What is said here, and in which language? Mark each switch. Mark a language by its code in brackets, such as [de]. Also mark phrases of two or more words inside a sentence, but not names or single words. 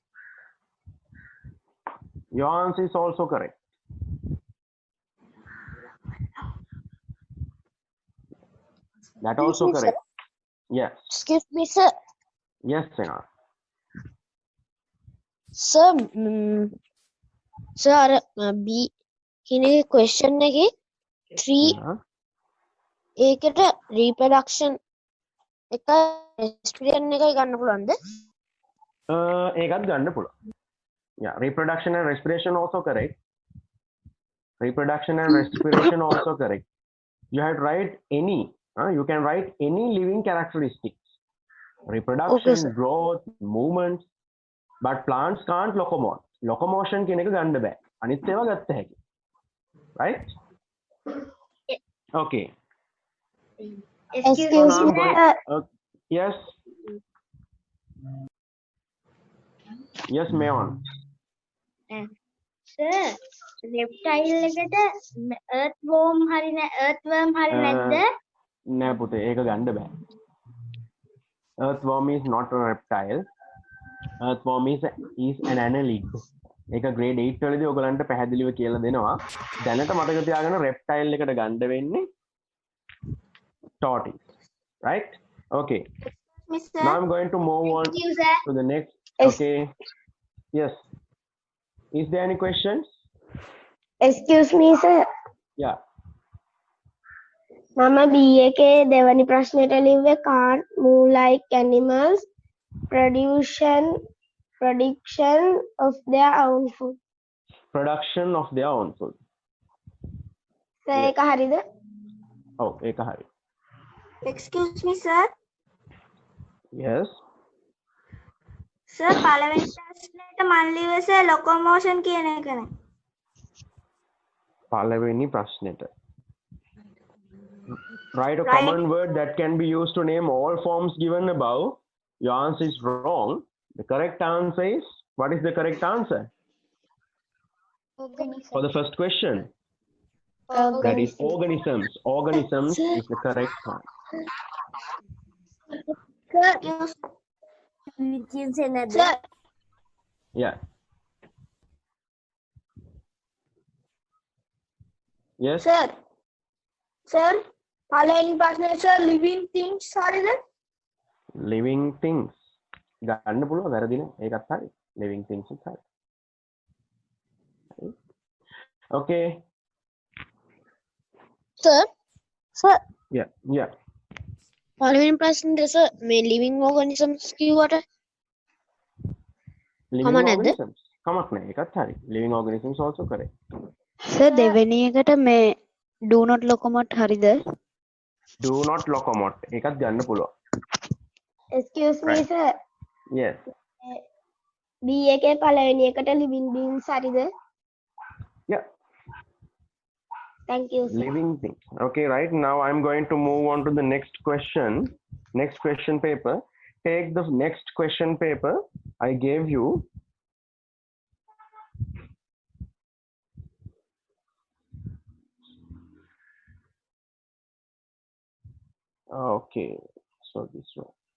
[en] Your answer is also correct. That also correct. Yes. Excuse me, sir. Yes, Sena. Sir, sir, [si] B කියන question එකේ 3 ඒකට reproduction එකයි respiration එකයි ගන්න පුළුවන්ද? ඒකත් ගන්න පුළුවන්. [en] Yeah, reproduction and respiration also correct. Reproduction and respiration also correct. You have to write any. You can write any living characteristics. Reproduction, Okay, sir. growth, movements. But plants can't locomote. [si] Locomotion කියන එක ගන්න බෑ. අනිත් ඒවා ගත්ත හැකි. [en] Right? Okay. Excuse So me, now I'm going. sir. Yes. Yes, Mayon. [si] Sir, reptile එකට earthworm හරි නැද්ද? නෑ පුතේ ඒක ගන්න බෑ. [en] Earthworm is not a reptile. Earthworm is an annelid. [si] ඒක grade 8 වලදී ඔයගලන්ට පැහැදිලිව කියලා දෙනවා. දැනට මතක තියාගන්න reptile එකට ගන්න වෙන්නේ tortoise. [en] Right? Okay. Mr. Now I'm going to move on Excuse sir. to the next. Okay. Yes. Is there any questions? Excuse me, sir. Yeah. [si] මම B එකේ දෙවැනි ප්‍රශ්නෙට ලිව්වේ [en] can't move like animals, prediction of their own food. Production of their own food. [si] සර් ඒක හරිද? Oh, ඒක හරි. [en] Excuse me, sir. Yes. Sir, [si] පළවෙනි ප්‍රශ්නෙට මම ලිව්වේ sir locomotion කියන එකනේ. පළවෙනි ප්‍රශ්නෙට. [en] Write a common word that can be used to name all forms given above. Your answer is wrong. The correct answer is, what is the correct answer? For the first question, that is organisms. Organisms is the correct one. Sir, Yeah. Yes. Sir, [si] පළවෙනි ප්‍රශ්නේ sir [en] living things [si] හරිද? [en] Living things. [si] ගන්න පුළුවන් වැරදි නෑ. ඒකත් හරි. [en] Living things is හරි. Okay. Sir, Yeah. Yeah. [si] පළවෙනි ප්‍රශ්නේ sir මේ [en] living organisms [si] කිව්වට [en] Living [si] කමක් නැද්ද? organisms. කමක් නෑ. ඒකත් හරි. [en] Living organisms also correct. [si] සර් දෙවෙනි එකට මේ [en] do not locomote [si] හරිද? [en] Do not locomote. [si] ඒකත් ගන්න පුළුවන්. [en] Excuse me, Right. sir. Yes. [si] B එකේ පළවෙනි එකට [en] living beings [si] හරිද? [en] Yeah. Thank you, sir. Living things. Okay, right. Now I'm going to move on to the next question. Next question paper. Take the next question paper I gave you. Okay, so this one.